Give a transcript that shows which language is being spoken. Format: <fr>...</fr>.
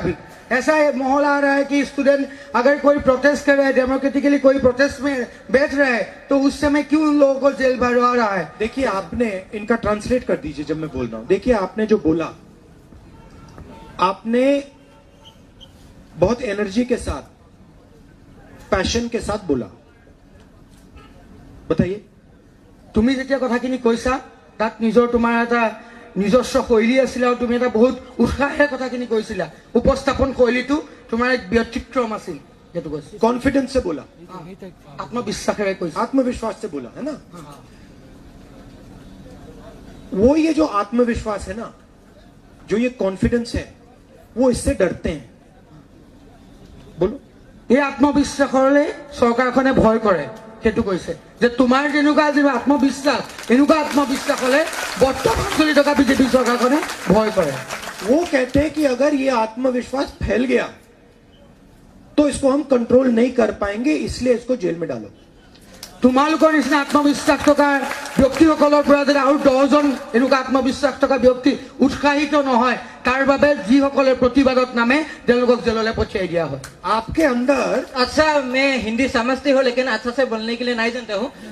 <hi>अभी ऐसा माहौल आ रहा है कि स्टूडेंट अगर कोई प्रोटेस्ट कर रहा है, डेमोक्रेटिकली कोई प्रोटेस्ट में बैठ रहा है, तो उस समय क्यों उन लोगों को जेल भरवा रहा है। देखिए, आपने इनका ट्रांसलेट कर दीजिए जब मैं बोल रहा हूं। देखिए, आपने जो बोला, आपने बहुत एनर्जी के साथ, पैशन के साथ बोला। बताइए।</hi> <as>তুমি যেতিয়া কথাখিনি কৈছা তাত নিজৰ তোমাৰ এটা নিজস্ব শৈলী আছিল আৰু তুমি এটা বহুত উৎসাহেৰে কথাখিনি কৈছিলা। উপস্থাপন শৈলীটো তোমাৰ এক ব্যক্তিক্ৰম আছিল, যেটো কৈছে।</as> <hi>कॉन्फिडेंस से बोला,</hi> <as>আত্মবিশ্বাসেৰে কৈছা।</as> <hi>आत्मविश्वास से बोला, है ना। वो ये जो आत्मविश्वास है ना, जो ये कॉन्फिडेंस है, वो इससे डरते हैं। बोलो।</hi> <as>এই আত্মবিশ্বাসৰে চৰকাৰখনে ভয় কৰে, সেইটো কৈছে যে তোমাৰ যেনেকুৱা যে আত্মবিশ্বাস, এনেকুৱা আত্মবিশ্বাস হলে বৰ্তমান চলি থকা বিজেপি চৰকাৰখনে ভয় কৰে।</as> <hi>वो कहते हैं कि अगर ये आत्मविश्वास फैल गया तो इसको हम कंट्रोल नहीं कर पाएंगे, इसलिए इसको जेल में डालो।</hi> <as>তোমালোকৰ নিচিনা আত্মবিশ্বাস থকা ব্যক্তিসকলৰ পৰা যদি আৰু 10জন এনেকুৱা আত্মবিশ্বাস থকা ব্যক্তি উৎসাহিত নহয়, তাৰ বাবে যিসকলে প্ৰতিবাদত নামে তেওঁলোকক জেললৈ পঠিয়াই দিয়া হয়।</as> <hi>आपके अंदर अच्छा, मैं हिंदी समझती हूँ लेकिन अच्छा से बोलने के लिए नहीं जानता हूँ।</hi>